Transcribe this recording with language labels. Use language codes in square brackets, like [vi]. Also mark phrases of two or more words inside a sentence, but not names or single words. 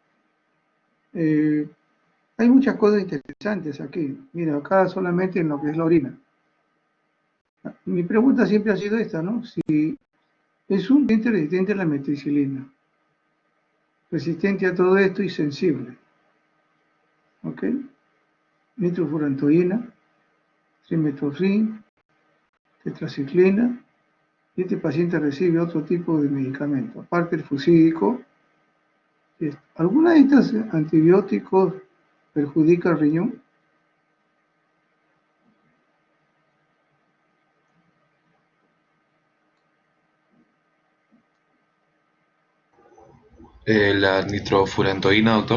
[es] Hay muchas cosas interesantes aquí, mira, acá solamente en lo que es la orina. Mi pregunta siempre ha sido esta, ¿no? Si es un paciente resistente a la meticilina, resistente a todo esto y sensible, ¿ok? Nitrofurantoína, trimethoprim, tetraciclina, y este paciente recibe otro tipo de medicamento, aparte del fusídico. ¿Alguna de estos antibióticos perjudica el riñón? La nitrofurantoína, doctor.